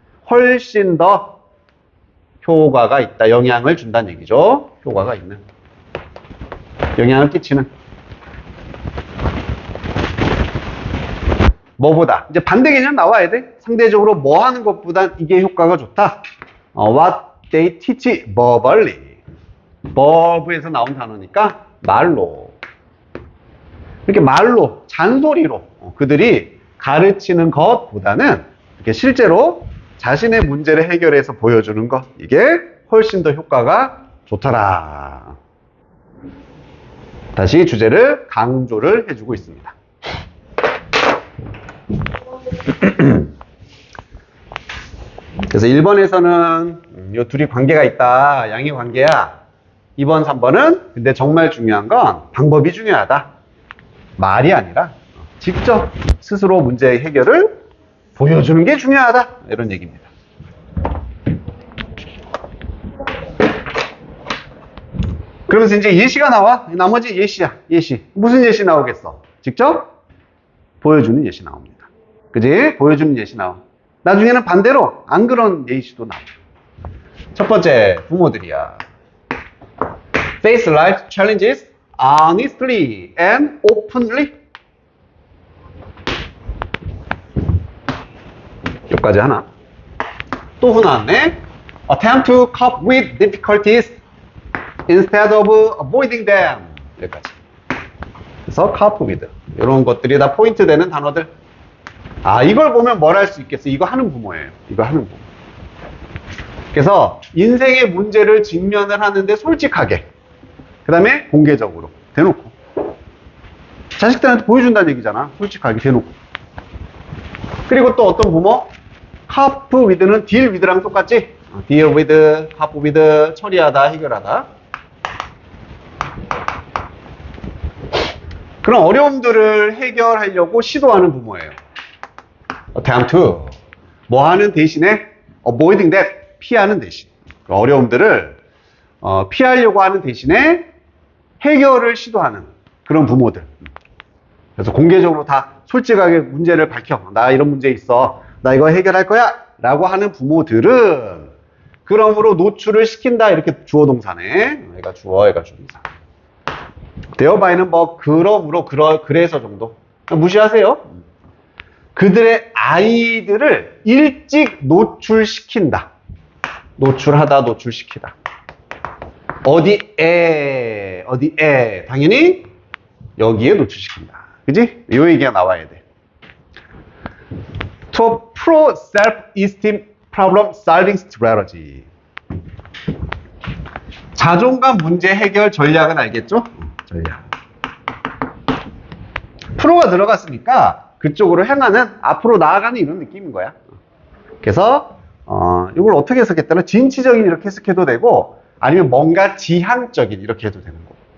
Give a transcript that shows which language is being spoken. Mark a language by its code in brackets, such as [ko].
[ko] 훨씬 더 효과가 있다. 영향을 준다는 얘기죠. 효과가 있는. 영향을 끼치는. 뭐보다. 이제 반대 개념 나와야 돼. 상대적으로 뭐 하는 것보단 이게 효과가 좋다. [en] What they teach verbally. [ko] verb에서 나온 단어니까 말로. 이렇게 말로, 잔소리로 그들이 가르치는 것보다는 이렇게 실제로 자신의 문제를 해결해서 보여주는 것. 이게 훨씬 더 효과가 좋더라. 다시 주제를 강조를 해주고 있습니다. 그래서 1번에서는 이 둘이 관계가 있다. 양의 관계야. 2번, 3번은 근데 정말 중요한 건 방법이 중요하다. 말이 아니라 직접 스스로 문제의 해결을 보여주는 게 중요하다. 이런 얘기입니다. 그러면서 이제 예시가 나와. 나머지 예시야. 예시. 무슨 예시 나오겠어? 직접 보여주는 예시 나옵니다. 그지? 보여주는 예시 나와. 나중에는 반대로 안 그런 예시도 나와. 첫 번째, 부모들이야. [en] Face life challenges honestly and openly. [ko] 여기까지 하나. 또 나왔네. [en] Attempt to cope with difficulties instead of avoiding them. [ko] 여기까지. 그래서 cope with. 이런 것들이 다 포인트 되는 단어들. 아, 이걸 보면 뭘 할 수 있겠어? 이거 하는 부모예요. 이거 하는 부모. 그래서 인생의 문제를 직면을 하는데 솔직하게. 그 다음에 공개적으로. 대놓고. 자식들한테 보여준다는 얘기잖아. 솔직하게 대놓고. 그리고 또 어떤 부모? cope with는 deal with랑 똑같지? deal with, cope with, 처리하다, 해결하다. 그런 어려움들을 해결하려고 시도하는 부모예요. attempt to. 뭐 하는 대신에 [en] avoiding that. [ko] 피하는 대신. 어려움들을 피하려고 하는 대신에 해결을 시도하는 그런 부모들. 그래서 공개적으로 다 솔직하게 문제를 밝혀. 나 이런 문제 있어. 나 이거 해결할 거야. 라고 하는 부모들은 그러므로 노출을 시킨다. 이렇게 주어 동사네. 얘가 주어, 얘가 주동사. thereby,는 뭐 그러므로 그래서 정도. 무시하세요. 그들의 아이들을 일찍 노출시킨다. 노출하다, 노출시키다. 어디에? 당연히 여기에 노출시킨다. 그지? 이 얘기가 나와야 돼. [en] To pro self-esteem problem solving strategy. [ko] 자존감 문제 해결 전략은 알겠죠? 전략. 프로가 들어갔으니까 그쪽으로 향하는, 앞으로 나아가는 이런 느낌인 거야. 그래서 이걸 어떻게 해석했다면 진취적인 이렇게 해석해도 되고, 아니면 뭔가 지향적인 이렇게 해도 되는 거.